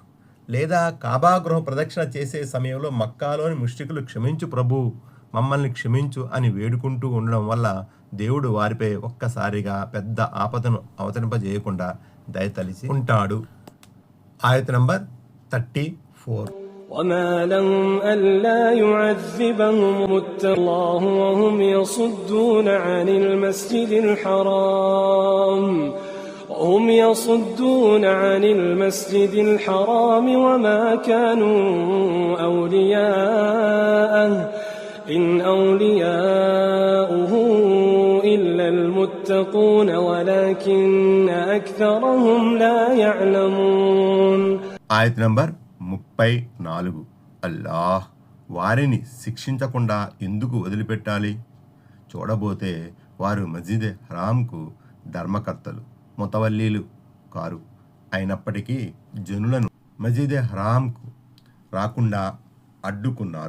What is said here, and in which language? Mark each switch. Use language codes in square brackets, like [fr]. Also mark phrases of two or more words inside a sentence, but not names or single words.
[te] లేదా కాబా గృహ ప్రదక్షిణ చేసే సమయంలో మక్కాలోని ముష్రికులు క్షమించు ప్రభు, మమ్మల్ని క్షమించు అని వేడుకుంటూ ఉండడం వల్ల దేవుడు వారిపై ఒక్కసారిగా పెద్ద ఆపదను అవతరింపజేయకుండా దయతలిచి ఉంటాడు. ఆయత్ నంబర్ 34. [ar] وما لهم ألا يعذبهم الله وهم يصدون عن المسجد الحرام وما كانوا أولياءه إن أولياؤه إلا المتقون ولكن أكثرهم لا يعلمون. [te] ఆయత్ నంబర్ 34. అల్లాహ్ వారిని శిక్షించకుండా ఎందుకు వదిలిపెట్టాలి? చూడబోతే వారు మస్జిద్ హరాంకు ధర్మకర్తలు, ముతవల్లీలు కారు. అయినప్పటికీ జనులను మస్జిద్ హరాంకు రాకుండా అడ్డుకున్నారు.